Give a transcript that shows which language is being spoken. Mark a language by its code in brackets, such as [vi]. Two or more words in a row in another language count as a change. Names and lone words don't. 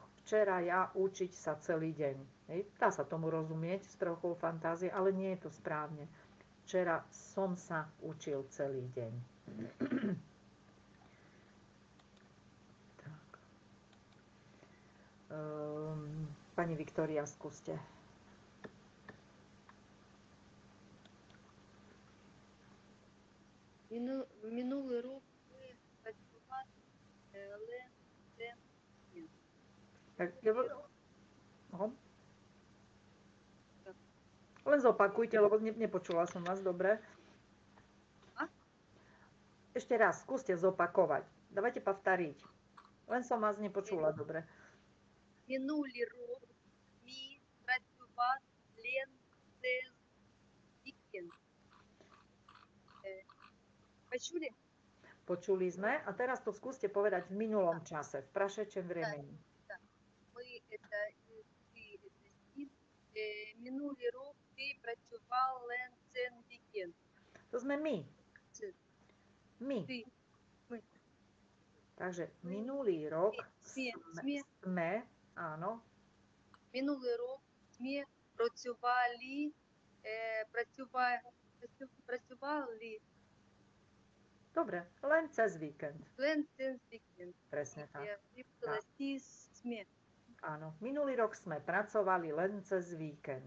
[sk] Včera ja učiť sa celý deň. Dá sa tomu rozumieť s trochou fantázie, ale nie je to správne. Včera som sa učil celý deň. Pani Viktória, skúste. [uk] Минулий рік ми працювали [sk] len ten víkend. Len zopakujte, lebo nepočula som vás dobre. Ešte raz, skúste zopakovať. [ru] Давайте повторить. [sk] Len som vás nepočula dobre. [uk] Минулий рік ми працювали [sk] len ten víkend. Počuli? Počuli sme. A teraz to skúste povedať v minulom čase, [ru] в прошедшем времени. Мы это стиль. [uk] Минулий рік ти працював [sk] len ten víkend. To sme my. My. My. Takže minulý rok sme, áno. [uk] Минулий рік ми працювали. [sk] Dobre, len cez víkend. Len cez víkend. Presne tak. Sme. Áno, minulý rok sme pracovali len cez víkend.